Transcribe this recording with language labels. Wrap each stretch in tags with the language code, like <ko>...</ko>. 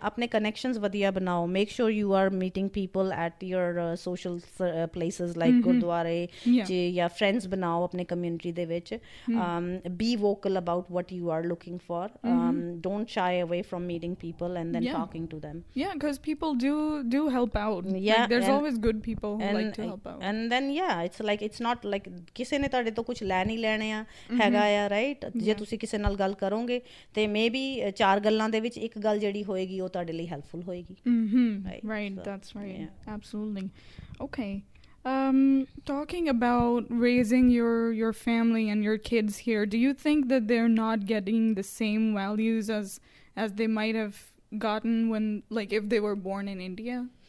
<pa>ਆਪਣੇ ਕਨੈਕਸ਼ਨਸ ਵਧੀਆ ਬਣਾਓ.</pa> <en>make sure you are meeting people at your social places like</en> <pa>ਗੁਰਦੁਆਰੇ 'ਚ, ਜਾਂ ਫਰੈਂਡਸ ਬਣਾਓ ਆਪਣੇ ਕਮਿਊਨਿਟੀ ਦੇ ਵਿੱਚ.</pa> <en>Be vocal about what you are looking for. Don't shy away from meeting people and then talking to them. Yeah, because people do help out. Yeah, like, there's always good people who like to help out. And then it's like, it's not like</en> <pa>ਕਿਸੇ ਨੇ ਤੁਹਾਡੇ ਤੋਂ ਕੁਛ ਲੈ ਨਹੀਂ ਲੈਣੇ ਆ ਹੈਗਾ ਆ, ਰਾਈਟ? ਜੇ ਤੁਸੀਂ ਕਿਸੇ ਨਾਲ ਗੱਲ ਕਰੋਗੇ ਤੇ ਮੇ ਬੀ 4 ਗੱਲਾਂ ਦੇ ਵਿੱਚ ਇੱਕ ਗੱਲ ਜਿਹੜੀ ਹੋਏਗੀ ਉਹ ਤੁਹਾਡੇ ਲਈ ਹੈਲਪਫੁਲ ਹੋਏਗੀ.</pa> <en>Right, so, that's right. Yeah. Absolutely. Okay. Talking about raising your family and your kids here, do you think that they're not getting the same values as they might have gotten when, like, if they were born in India?</en>